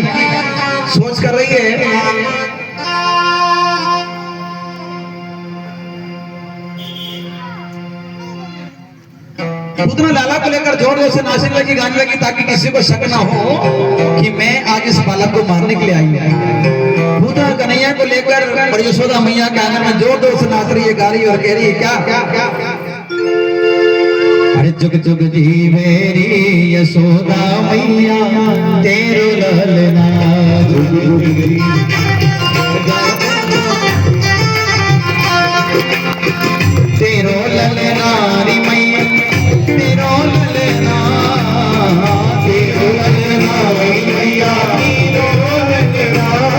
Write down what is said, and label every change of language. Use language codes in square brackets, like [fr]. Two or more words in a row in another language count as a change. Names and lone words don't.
[hi] सोच कर रही है पूतना लाला को लेकर जोर जोर से नाचने लगी, गाने लगी, ताकि किसी को शक ना हो कि मैं आज इस बालक को मारने के लिए आई हूं। पूतना कन्हैया को लेकर और यशोदा मैया के आंगन में जोर जोर से नाच रही है, गा रही है और कह रही है क्या? [bra] अरे जुग जुग जी मेरी यशोदा मैया तेरो ललना, जुग जुग जी तेरो ललना री मैया, तेरो ललना, तेरो ललना री मैया, तेरो ललना,